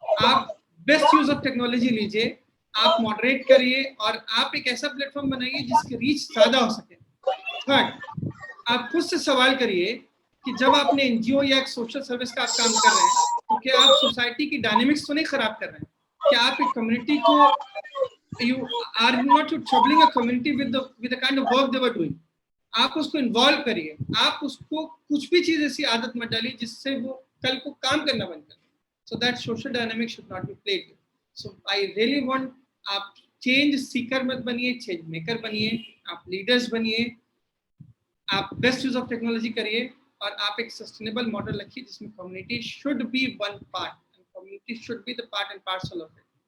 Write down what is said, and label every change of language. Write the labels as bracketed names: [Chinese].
[Hindi] आप best use of technology लीजिए, आप मॉडरेट करिए, और आप एक ऐसा प्लेटफॉर्म बनाइए जिसकी रीच ज्यादा हो सके. थर्ड, आप खुद से सवाल करिए कि जब आपने एनजीओ या एक सोशल सर्विस का आप काम कर रहे हैं, तो क्या आप सोसाइटी की डायनेमिक्स तो नहीं खराब कर रहे हैं? क्या आप एक कम्युनिटी को, [English] you are not troubling a community with the kind of work they were doing? [Hindi] आप उसको इन्वॉल्व करिए, आप उसको कुछ भी चीज ऐसी आदत मत डालिए जिससे वो कल को काम करना बंद करे. [English] So that social dynamic should not be played with. So I really want, [Hindi] आप चेंज सीकर मत बनिए, चेंज मेकर बनिए, आप लीडर्स बनिए, आप बेस्ट यूज ऑफ टेक्नोलॉजी करिए, और आप एक सस्टेनेबल मॉडल रखिए जिसमें [English] Community should be one part and community should be the part and parcel of it.